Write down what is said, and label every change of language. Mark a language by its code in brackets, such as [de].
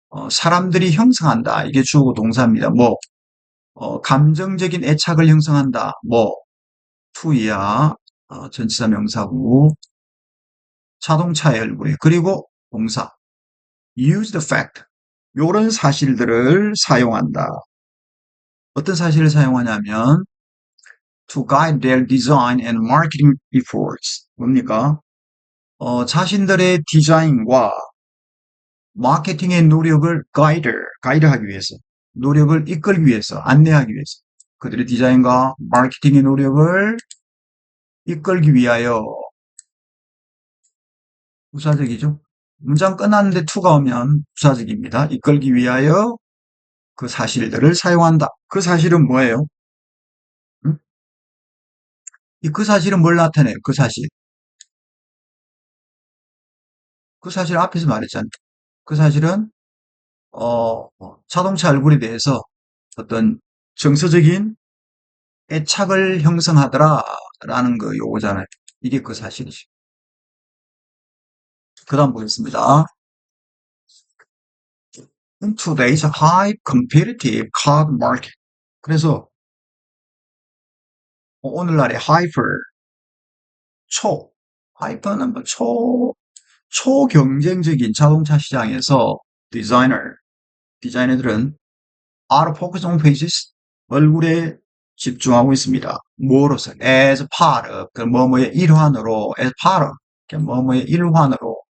[ko] 사람들이 형성한다. 이게 주어고 동사입니다. 뭐, 감정적인 애착을 형성한다. 뭐, to야, 전치사 명사고, 자동차의 얼굴에, 그리고 동사, use the fact. 요런 사실들을 사용한다. [en] 어떤 사실을 사용하냐면 to guide their design and marketing efforts. [ko] 뭡니까? 자신들의 디자인과 마케팅의 노력을 가이드하기 위해서, 노력을 이끌기 위해서, 안내하기 위해서, 그들의 디자인과 마케팅의 노력을 이끌기 위하여. 부사적이죠. 문장 끝났는데 to가 오면 부사적입니다. 이끌기 위하여 그 사실들을 사용한다. 그 사실은 뭐예요? 응? 그 사실은 뭘 나타내요? 그 사실. 그 사실 앞에서 말했잖아요. 그 사실은 자동차 얼굴에 대해서 어떤 정서적인 애착을 형성하더라라는 거 요거잖아요. 이게 그 사실이죠. 그 다음 보겠습니다. [en] In today's high competitive car market. [ko] 그래서 오늘날의 하이퍼는 뭐 초경쟁적인 자동차 시장에서 디자이너들은 out of focus on faces, 얼굴에 집중하고 있습니다. 뭐로서? as part of, 그 뭐뭐의 일환으로, as part of, 뭐뭐의 일환으로.